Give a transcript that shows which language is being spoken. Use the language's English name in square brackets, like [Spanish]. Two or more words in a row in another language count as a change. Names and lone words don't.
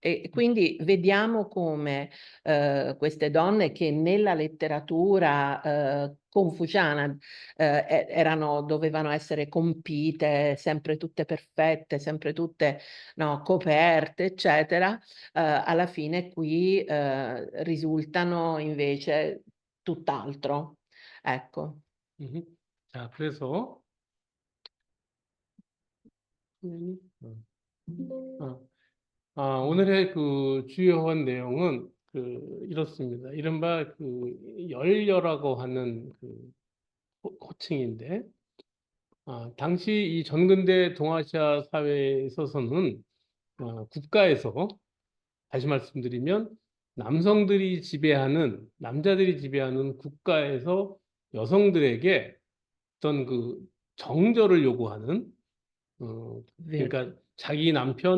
[Italian] E quindi vediamo come queste donne che nella letteratura confuciana dovevano essere compite, sempre tutte perfette, sempre tutte, no, coperte, eccetera, alla fine qui risultano invece tutt'altro. Ecco. [Korean] 자, 그래서 오늘의 그 주요한 내용은 이렇습니다. 이른바 열녀라고 하는 호칭인데, 당시 이 전근대 동아시아 사회에 있어서는 국가에서 다시 말씀드리면 남자들이 지배하는 국가에서 여성들에게 어떤 정절을 요구하는 그러니까 자기 남편